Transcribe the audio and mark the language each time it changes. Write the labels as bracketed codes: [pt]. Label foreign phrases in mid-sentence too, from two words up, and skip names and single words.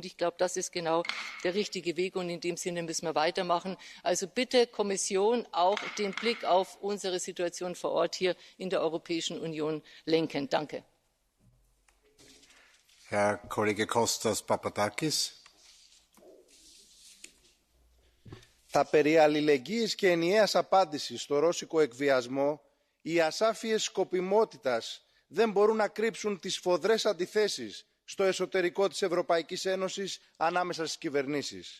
[de] Ich glaube, das ist genau der richtige Weg und in dem Sinne müssen wir weitermachen. Also bitte Kommission auch den Blick auf unsere Situation vor Ort hier in der Europäischen Union lenken. Danke. Herr Kollege Kostas Papadakis. [el] Θα περί αλληλεγγύης και ενιαίας απάντησης στο ρώσικο εκβιασμό, οι ασάφειες σκοπιμότητας δεν μπορούν να κρύψουν τις σφοδρές αντιθέσεις στο εσωτερικό της Ευρωπαϊκής Ένωσης ανάμεσα στις κυβερνήσεις.